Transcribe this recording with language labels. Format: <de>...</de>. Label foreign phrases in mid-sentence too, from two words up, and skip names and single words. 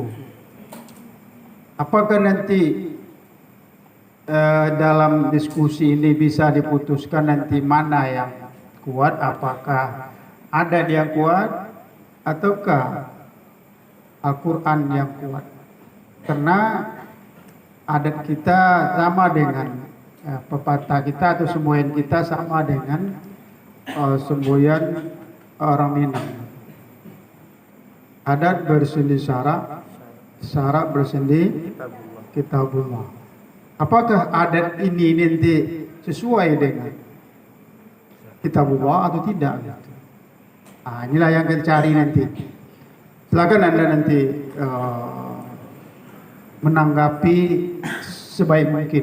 <id>Apakah nanti dalam diskusi ini bisa diputuskan nanti mana yang kuat, apakah adat yang kuat ataukah Al-Quran yang kuat? Karena adat kita sama dengan pepatah kita atau semboyan kita sama dengan semboyan orang Minang. Adat bersendi syarak, syarak bersendi kitabullah. Apakah adat ini nanti sesuai dengan kitabullah atau tidak? Gitu. Inilah yang kita cari nanti. Silakan Anda nanti menanggapi sebaik mungkin.</id>